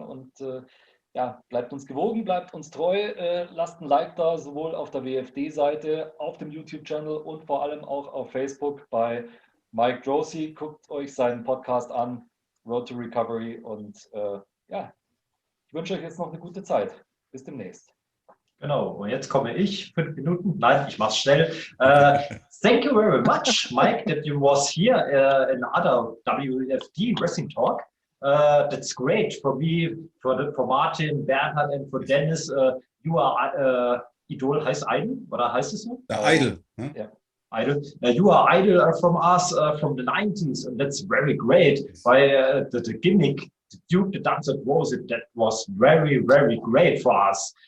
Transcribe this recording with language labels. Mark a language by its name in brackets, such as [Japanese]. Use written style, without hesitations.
[German] Und ja, bleibt uns gewogen, bleibt uns treu, lasst ein Like da, sowohl auf der WFD-Seite, auf dem YouTube-Channel und vor allem auch auf Facebook bei Mike Droese. Guckt euch seinen Podcast an, Road to Recovery. Und ja, ich wünsche euch jetzt noch eine gute Zeit. Bis demnächst. Genau, und jetzt komme ich, 5 Minuten. Nein, ich mache es schnell. [English] Thank you very much, Mike, that you was here in other WFD Wrestling Talk. That's great for me, for Martin, Bernhard, and for Dennis. You are Idol, [German] heißt Idol, oder heißt es so? Idol. [English] Yeah. Idol. You are idol from us from the 90s, and that's very great. By the gimmick, the Duke, the Dancer Droese, that was very, very great for us.